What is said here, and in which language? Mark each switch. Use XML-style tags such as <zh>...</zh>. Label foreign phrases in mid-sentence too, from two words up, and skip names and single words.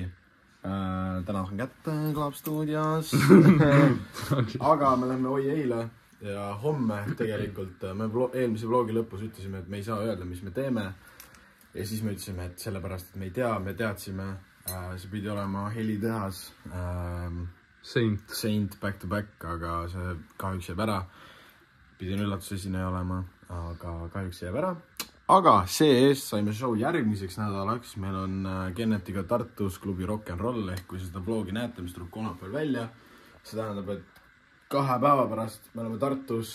<et>Täna saan kätte Club Studios. Aga me lähme oi eile ja homme tegelikult me eelmise vlogi lõpus ütlesime, et me ei saa öelda, mis me teeme. Ja siis me ütlesime, et sellepärast, et me ei tea, me teadsime, see pidi olema helitehas Saint</et> <en>back to back,</en> <et>aga see kahjuks jääb ära. Pidin üllatusesineja olema, aga kahjuks jääb ära. Aga see-eest saime show järgmiseks nädalaks. Meil on Kennetiga Tartus klubi Rock'n'Roll, ehk kui seda vlogi näete, mis tuleb kolmapäeval välja. See tähendab, et 2 päeva pärast me oleme Tartus.</et>